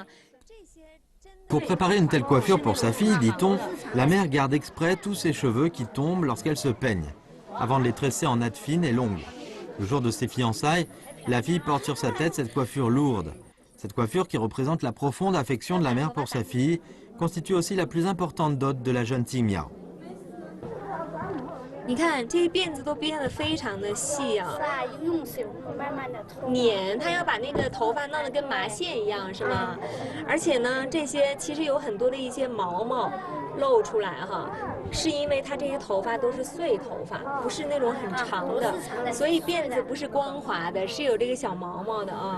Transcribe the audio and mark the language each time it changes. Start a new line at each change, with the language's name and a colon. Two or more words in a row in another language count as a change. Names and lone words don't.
French: ？Pour préparer une telle coiffure pour sa fille, dit-on, la mère garde exprès tous ses cheveux qui tombent lorsqu'elle se peigne, avant de les tresser en nattes fines et longues. Le jour de ses fiançailles, la fille porte sur sa tête cette coiffure lourde. Cette coiffure, qui représente la profonde affection de la mère pour sa fille, constitue aussi la plus importante dot de la jeune Ting Miao.
Chinese: 你看这些辫子都编得非常的细啊，是啊，用手慢慢的搓。捻，它要把那个头发弄得跟麻线一样，是吗？而且呢，这些其实有很多的一些毛毛露出来哈，是因为它这些头发都是碎头发，不是那种很长的，所以辫子不是光滑的，是有这个小毛毛的啊。